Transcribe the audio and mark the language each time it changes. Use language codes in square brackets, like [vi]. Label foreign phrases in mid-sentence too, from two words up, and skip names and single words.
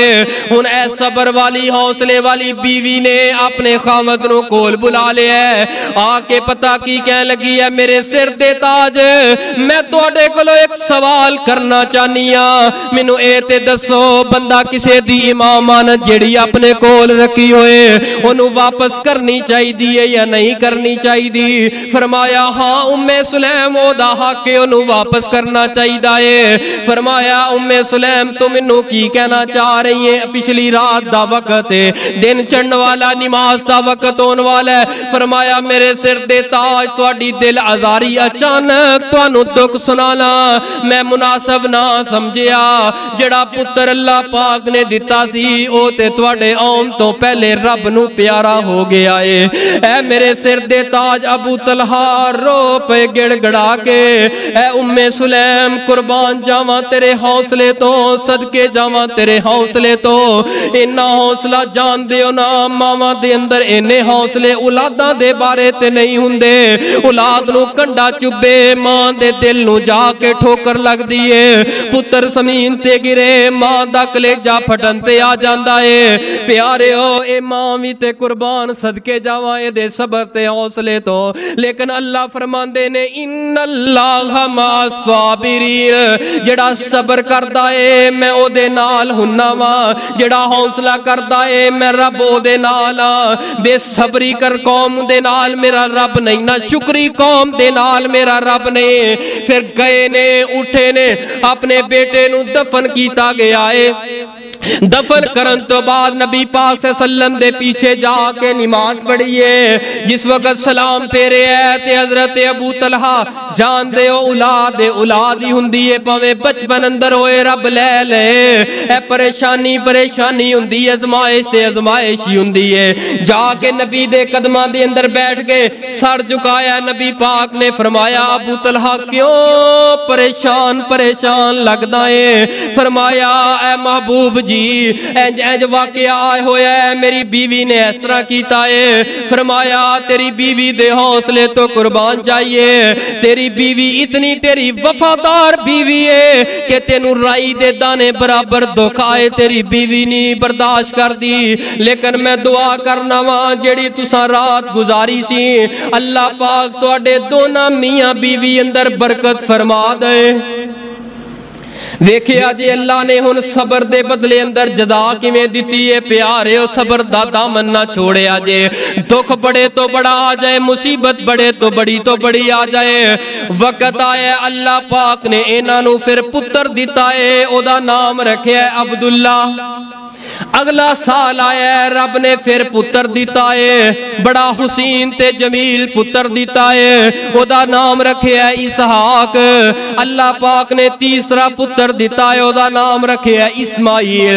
[pa] ہن اے صبر والی حوصلے والی بیوی نے اپنے خاوند نو کول بلا لیا ہے. آ کے پتہ کی کہن لگی ہے میرے سر دے تاج میں تواڈے کولوں ایک سوال کرنا چاہنی ہاں. مینوں اے تے دسو بندہ کسے دی امامانت جڑی اپنے کول رکھی ہوئے اونوں واپس کرنی چاہیے یا نہیں کرنی چاہیے؟ فرمایا ہاں ام سلیم او دا حق ہے اونوں واپس کرنا چاہیے. فرمایا ام سلیم تم مینوں کی کہنا چاہ رہی ہیں؟ پچھلی رات دا وقت ہے, دن چڑھن والا, نماز دا وقت ہون والا ہے. فرمایا میرے سر دے تاج تواڈی دل آزاری اچانک تانوں دکھ سنانا میں مناسب نہ سمجھیا. جڑا پتر اللہ پاک نے دتا سی او تے تواڈے آن تو پہلے رب نو پیارا ہو گیا ہے. اے میرے سر دے تاج ابو طلحہ رو پے گڑ گڑا کے اے ام سلیم قربان جاواں تیرے حوصلے تو, صدقے جاواں تیرے حوصلے تو. اینا حوصلہ جان دیو نا ماواں دے اندر اینے حوصلے اولاداں دے بارے تے نہیں ہوندے. اولاد نو کنڈا چبے ماں دے دل نو جا کے ٹھوکر لگ دیے, پتر زمین تے گرے ماں دا کلیجہ پھٹن تے آ جاندا ہے. پیاریو اے ماں وی تے قربان صدقے جاواں اے دے صبر تے حوصلے تو. لیکن اللہ فرماندے نے [ar] ان اللہ مع الصابرین, [pa] جڑا صبر کردا اے میں او دے نال ہننا وا, جڑا حوصلہ کردا اے میں رب او دے نال ہاں. بے صبری کر قوم دے نال میرا رب نہیں, نہ شکری قوم دے نال میرا رب نہیں. پھر گئے نے اٹھے نے اپنے بیٹے نو دفن کیتا گیا ہے. دفن کرن تو بعد نبی پاک [ar] صلی اللہ علیہ وسلم [pa] دے پیچھے جا کے نماز پڑھی ہے. جس وقت سلام پھیرے ہے تے حضرت ابو طلحہ جان دے اولاد ہی ہوندی ہے پاویں بچپن اندر ہوئے رب لے لے. اے پریشانی ہوندی ہے, ازمائش تے ازمائش ہی ہوندی ہے. جا کے نبی دے قدماں دے اندر بیٹھ کے سر جھکایا. نبی پاک نے فرمایا ابو طلحہ کیوں پریشان لگدا ہے؟ فرمایا اے محبوب جی اینج واقعہ آئے ہویا ہے, میری بیوی نے اس طرح کیتا ہے. فرمایا تیری بیوی دے حوصلے تو قربان چاہیے. تیری بیوی اتنی تیری وفادار بیوی ہے کہ تینوں رائی دے دانے برابر دکھ آئے تیری بیوی نہیں برداشت کر دی. لیکن میں دعا کرنا وا جیڑی تساں رات گزاری سی اللہ پاک تواڈے دونوں میاں بیوی اندر برکت فرما دے. ویکھیا جی اللہ نے ہن صبر دے بدلے اندر جزا کیویں دتی ہے. پیاریو صبر دا دامن نہ چھوڑیا جے. دکھ بڑے تو بڑا آ جائے, مصیبت بڑے تو بڑی آ جائے, وقت آیا اللہ پاک نے انہاں نو پھر پتر دتا ہے. او دا نام رکھیا ہے عبداللہ. اگلا سال آیا ہے رب نے پھر پتر دیتا ہے, بڑا حسین تے جمیل پتر دیتا ہے. او دا نام رکھیا ہے اسحاق. اللہ پاک نے تیسرا پتر دیتا ہے, او دا نام رکھیا ہے اسماعیل.